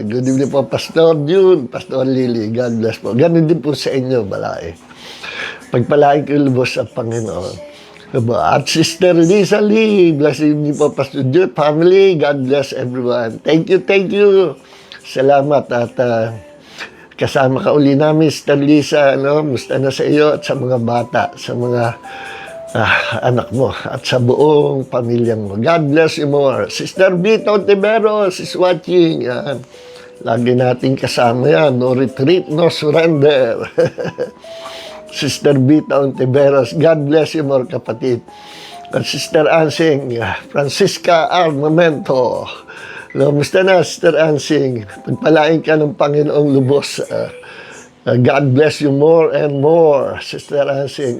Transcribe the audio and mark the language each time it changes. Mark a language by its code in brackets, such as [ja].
[en] Good evening po, Pastor June, Pastor Lily. God bless [tl] po. Ganun din po sa inyo, balae. Pagpalain ko lubos ang Panginoon. At Sister Lisa Lee, blessing niyo po, Pastor June, family. [en] God bless everyone. Thank you, thank you. [tl] Salamat at kasama ka uli namin, [en] Sister Lisa. [tl] Musta na sa iyo at sa mga bata, sa mga anak mo at sa buong pamilya mo. [en] God bless you more. Sister Vita Ontiveros is watching. [tl] Yan. Lagi nating kasama yan. [en] No retreat, no surrender. Sister Vita Ontiveros, God bless you more, kapatid. [tl] At Sister Ansing, Francisca Armamento. Musta na, Sister Ansing? Pagpalain ka ng Panginoong lubos. [en] God bless you more and more, Sister Ansing.